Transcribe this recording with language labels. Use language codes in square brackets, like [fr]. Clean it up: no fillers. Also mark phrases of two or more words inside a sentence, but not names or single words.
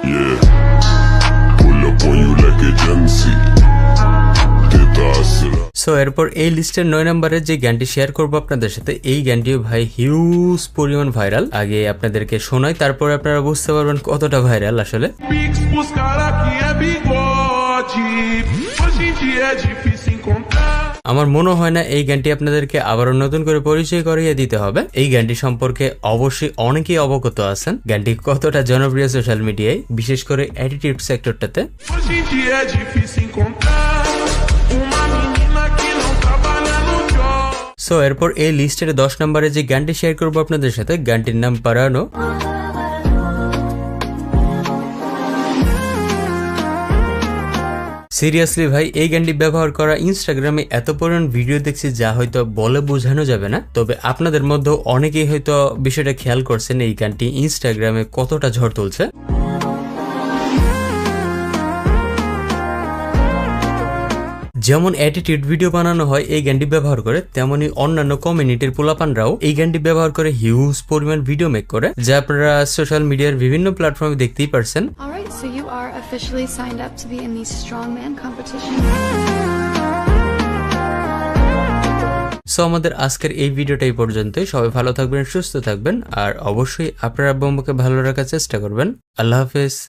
[bn] সো এরপর এই লিস্টের 9 নম্বরে যে গানটি শেয়ার করবো আপনাদের সাথে, এই গানটিও ভাই হিউজ পরিমাণ ভাইরাল। আগে আপনাদেরকে শোনাই, তারপর আপনারা বুঝতে পারবেন কতটা ভাইরাল আসলে। [pt] Pix pros cara que é bigode. Hoje em dia é difícil encontrar. [bn] আমার মনে হয় না এই গানটি আপনাদেরকে আবারও নতুন করে পরিচয় করিয়ে দিতে হবে। এই গানটি সম্পর্কে অবশ্যই অনেকেই অবগত আছেন। গানটি কতটা জনপ্রিয় [en] social media, [bn] বিশেষ করে [en] attitude sector. [pt] Hoje em dia é difícil encontrar uma menina que não trabalha no job. [bn] সো এরপর এই লিস্টের 10 নম্বরে যে গানটি শেয়ার করবো আপনাদের সাথে, গানটির নাম পারানো। সিরিয়াসলি ভাই, এই গানটি ব্যবহার করা ইনস্টাগ্রামে এত পরিমাণ ভিডিও দেখছি যা হয়তো বলে বোঝানো যাবে না। তবে আপনাদের মধ্যে অনেকেই হয়তো বিষয়টা খেয়াল করছেন এই গানটি ইনস্টাগ্রামে কতটা ঝড় তুলছে। যেমন [en] attitude video [bn] বানানো হয় এই গানটি ব্যবহার করে, তেমনি অন্যান্য কমিউনিটির পোলাপানরাও এই গানটি ব্যবহার করে হিউজ পরিমাণ [en] video make [bn] করে, যা আপনারা [en] social media [bn] বিভিন্ন প্ল্যাটফর্মে দেখতেই পারছেন। [en] Alright, so you are officially signed up to be in the strongman competition. [bn] সো আমাদের আজকের এই ভিডিওটা এই পর্যন্তই। সবাই ভালো থাকবেন, সুস্থ থাকবেন, আর অবশ্যই আপনার আব্বু আম্মুকে ভালো রাখার চেষ্টা করবেন। আল্লাহ হাফেজ।